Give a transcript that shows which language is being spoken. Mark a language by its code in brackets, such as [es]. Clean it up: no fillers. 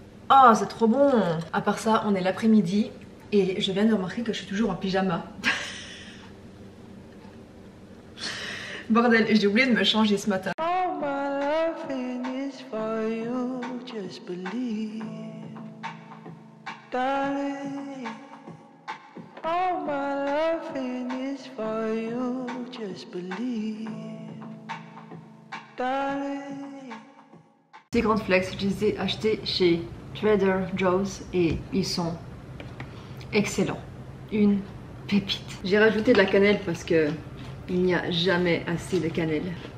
[fr] Oh, c'est trop bon. À part ça, on est l'après-midi et je viens de remarquer que je suis toujours en pyjama. Bordel, j'ai oublié de me changer ce matin. [en] All my loving is for you, just believe, darling. All my loving is for you, just believe, darling. [fr] Ces grandes flex, je les ai achetés chez Trader Joe's et ils sont excellents. Une pépite. J'ai rajouté de la cannelle parce que il n'y a jamais assez de cannelle.